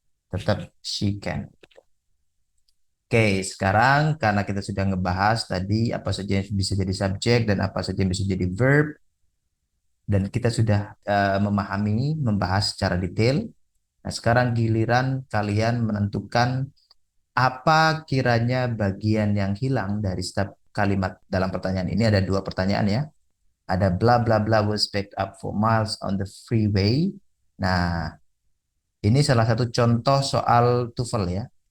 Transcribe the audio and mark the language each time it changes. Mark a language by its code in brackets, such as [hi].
[id] Tetap [en] she can. [id] Oke, sekarang karena kita sudah ngebahas tadi apa saja yang bisa jadi subjek dan apa saja yang bisa jadi verb, dan kita sudah membahas secara detail. Nah, sekarang giliran kalian menentukan apa kiranya bagian yang hilang dari setiap kalimat dalam pertanyaan ini. Ada 2 pertanyaan ya. [en] Ada bla bla bla was picked up for miles on the freeway. [id] Nah, ini salah satu contoh soal TOEFL ya.